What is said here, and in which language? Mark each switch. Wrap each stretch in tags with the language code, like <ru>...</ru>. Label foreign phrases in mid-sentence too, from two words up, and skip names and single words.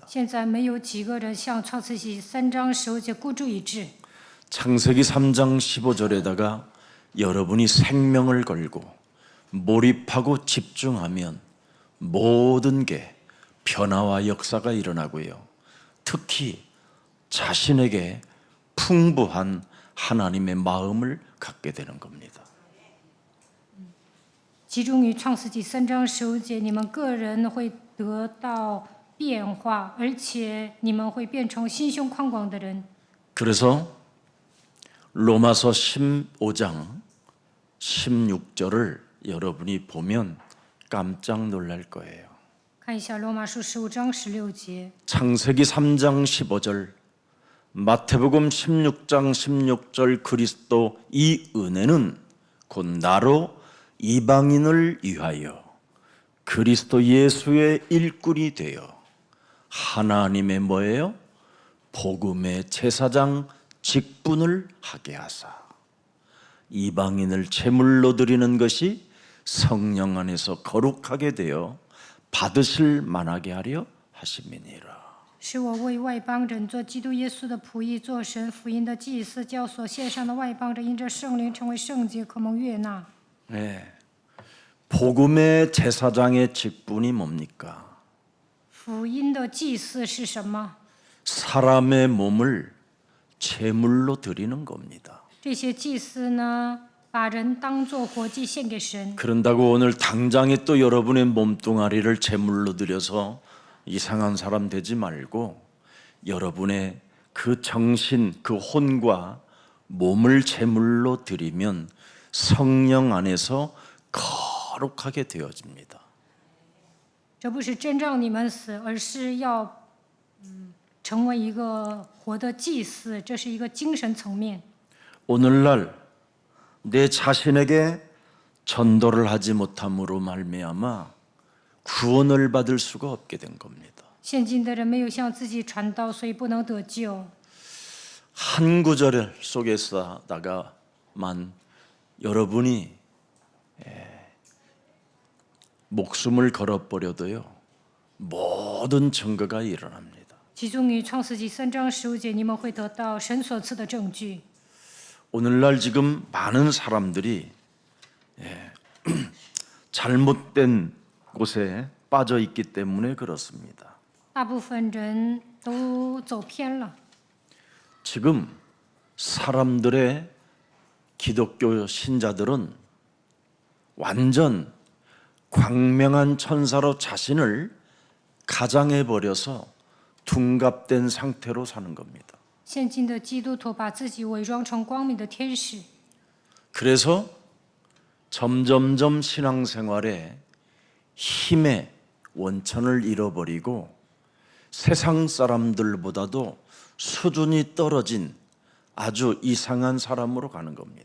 <zh>现在没有几个人像创世纪3章15节孤注一掷。</zh> <ko>창세기 3장 15절에다가 여러분이 생명을 걸고 몰입하고 집중하면 모든 게 변화와 역사가 일어나고요. 특히 자신에게 풍부한 하나님의 마음을 갖게 되는 겁니다.</ko> <zh>集中于创世纪3章15节，你们个人会得到变化，而且你们会变成心胸宽广的人。</zh> <ko>그래서 로마서 15장 16절을 여러분이 보면 깜짝 놀랄 거예요.</ko> <zh>看一下罗马书15章16节，</zh> <ko>창세기 3장 15절, 마태복음 16장 16절 그리스도 이 은혜는 곧 나로 이방인을 위하여 그리스도 예수의 일꾼이 되어 하나님의 뭐예요? 복음의 제사장 직분을 하게 하사 이방인을 제물로 드리는 것이 성령 안에서 거룩하게 되어 받으실 만하게 하려 하심이니라.</ko> <zh>使我为外邦人做基督耶稣的仆役，做神福音的祭司，叫所献上的外邦人因着圣灵成为圣洁，可蒙悦纳。</zh> <ko>네. 복음의 제사장의 직분이 뭡니까?</ko> <zh>福音的祭司是什么？</zh> <ko>사람의 몸을 제물로 드리는 겁니다.</ko> <zh>这些祭司呢，把人当作活祭献给神。</zh> <ko>그런다고 오늘 당장에 또 여러분의 몸뚱아리를 제물로 드려서 이상한 사람 되지 말고 여러분의 그 정신, 그 혼과 몸을 제물로 드리면 성령 안에서 거룩하게 되어집니다.</ko> <zh>这不是真让你们死，而是要成为一个活的祭司，这是一个精神层面。</zh> <ko>오늘날 내 자신에게 전도를 하지 못함으로 말미암아 구원을 받을 수가 없게 된 겁니다.</ko> <zh>现今的人没有向自己传道，所以不能得救。</zh> <ko>한 구절 속에서다가만 여러분이 목숨을 걸어버려도요 모든 증거가 일어납니다.</ko> <zh>其中于创世纪3章15节，你们会得到神所赐的证据。</zh> <ko>오늘날 지금 많은 사람들이 잘못된 곳에 빠져 있기 때문에 그렇습니다.</ko> <zh>大部分人都走偏了。</zh> <ko>지금 사람들의 기독교 신자들은 완전 광명한 천사로 자신을 가장해 버려서 둔갑된 상태로 사는 겁니다.</ko> <zh>现今的基督徒把自己伪装成光明的天使，</zh> <ko>그래서 점점점 신앙생활에 힘의 원천을 잃어버리고 세상 사람들보다도 수준이 떨어진 아주 이상한 사람으로 가는 겁니다.</ko>